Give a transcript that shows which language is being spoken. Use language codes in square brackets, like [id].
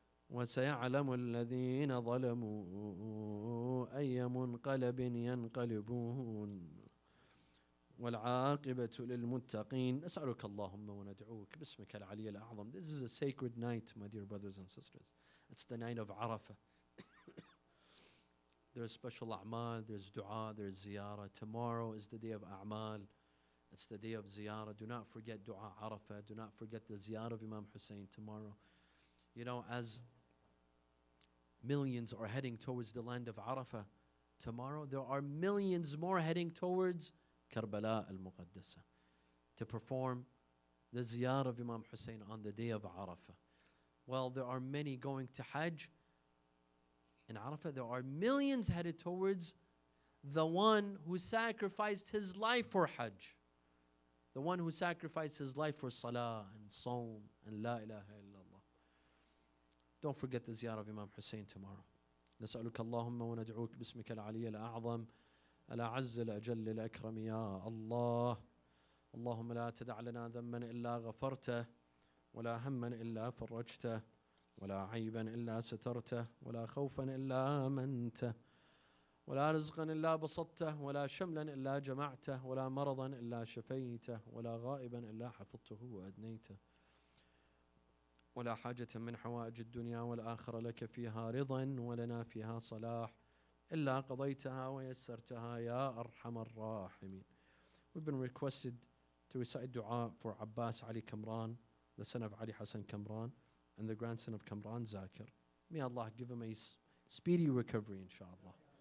[ar] وسيعلم الذين ظلموا أي منقلب ينقلبون والعاقبة للمتقين. نسألك اللهم وندعوك باسمك العلي الأعظم. [en] This is a sacred night, my dear brothers and sisters. It's the night of Arafah. There's special a'mal, there's dua, there's ziyarah. Tomorrow is the day of a'mal. It's the day of ziyarah. Do not forget dua Arafah. Do not forget the ziyarah of Imam Hussein tomorrow. You know, as millions are heading towards the land of Arafah, tomorrow there are millions more heading towards Karbala al-Muqaddasa to perform the ziyarah of Imam Hussein on the day of Arafah. Well, there are many going to Hajj. In Arafah, there are millions headed towards the one who sacrificed his life for Hajj. The one who sacrificed his life for Salah and Sawm and La ilaha illallah. Don't forget the ziyarah of Imam Hussein tomorrow. [ar] نسألك اللهم وندعوك باسمك العلي الأعظم الأعز الأجل الأكرم يا الله. اللهم لا تدع لنا ذنبا إلا غفرته ولا هما إلا فرجته ولا عيبا إلا سترته ولا خوفا إلا آمنته ولا رزقا إلا بسطته ولا شملا إلا جمعته ولا مرضا إلا شفيته ولا غائبا إلا حفظته وأدنيته ولا حاجة من حوائج الدنيا والآخرة لك فيها رضا ولنا فيها صلاح إلا قضيتها ويسرتها يا أرحم الراحمين. [en] We've been requested to recite dua for Abbas Ali Kamran, the son of Ali Hassan Kamran, and the grandson of Kamran Zakir. May Allah give him a speedy recovery, inshallah.